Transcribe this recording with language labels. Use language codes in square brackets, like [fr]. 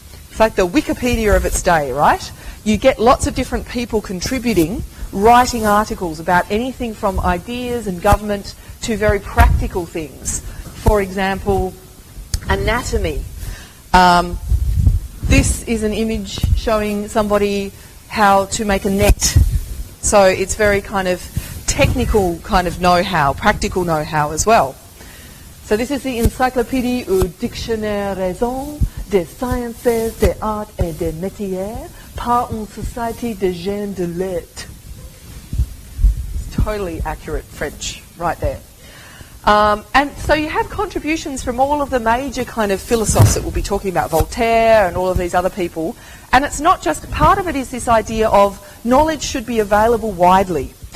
[en] It's like the Wikipedia of its day, right? You get lots of different people contributing, writing articles about anything from ideas and government to very practical things. For example, anatomy. This is an image showing somebody how to make a net. So it's very kind of technical kind of know-how, practical know-how as well. So this is the [fr] Encyclopédie ou Dictionnaire raison des sciences, des arts et des métiers par une société de gens de lettres. [en] Totally accurate French right there. And so you have contributions from all of the major kind of philosophers that we'll be talking about, Voltaire and all of these other people. And it's not just, part of it is this idea of knowledge should be available widely.